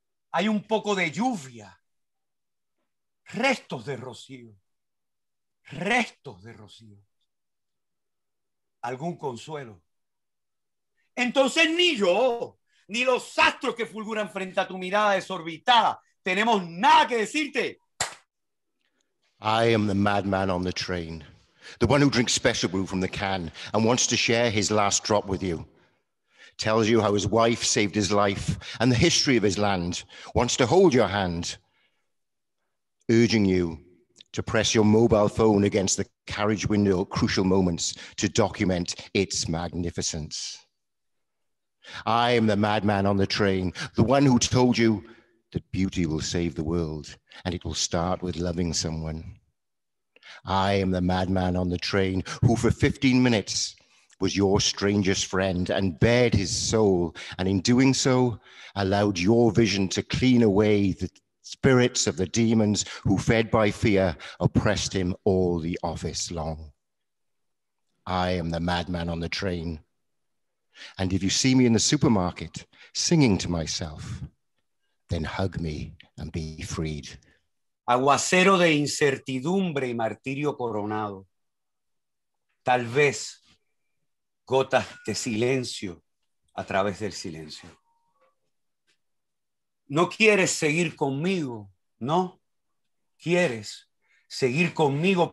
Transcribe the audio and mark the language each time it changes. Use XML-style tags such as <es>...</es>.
<es>Hay un poco de lluvia, restos de rocío, algún consuelo. Entonces ni yo, ni los astros que fulguran frente a tu mirada desorbitada, tenemos nada que decirte.</es> <en>I am the madman on the train, the one who drinks special brew from the can and wants to share his last drop with you. Tells you how his wife saved his life and the history of his land, wants to hold your hand, urging you to press your mobile phone against the carriage window at crucial moments to document its magnificence. I am the madman on the train, the one who told you that beauty will save the world and it will start with loving someone. I am the madman on the train who for 15 minutes was your strangest friend and bared his soul, and in doing so, allowed your vision to clean away the spirits of the demons who, fed by fear, oppressed him all the office long. I am the madman on the train. And if you see me in the supermarket singing to myself, then hug me and be freed.</en> <es>Aguacero de incertidumbre y martirio coronado. Tal vez gotas de silencio a través del silencio. ¿No quieres seguir conmigo? ¿No? ¿Quieres seguir conmigo?</es>